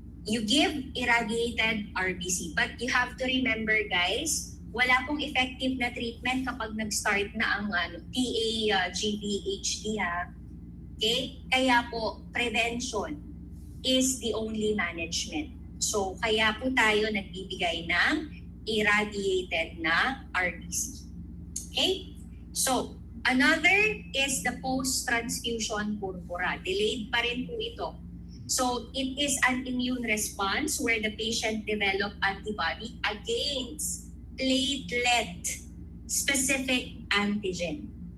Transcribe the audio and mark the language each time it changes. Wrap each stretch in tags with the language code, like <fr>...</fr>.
<en>you give irradiated RBC. But you have to remember, guys,</en> <tl>wala pong effective na treatment kapag nag-start na ang GVHD ha.</tl> <en>Okay?</en> <tl>Kaya po,</tl> <en>prevention is the only management.</en> <tl>So, kaya po tayo nagbibigay ng irradiated na RBC.</tl> <en>Okay? So, another is the post-transfusion purpura. Delayed</en> <tl>pa rin po ito.</tl> <en>So, it is an immune response where the patient develop antibody against platelet-specific antigen.</en>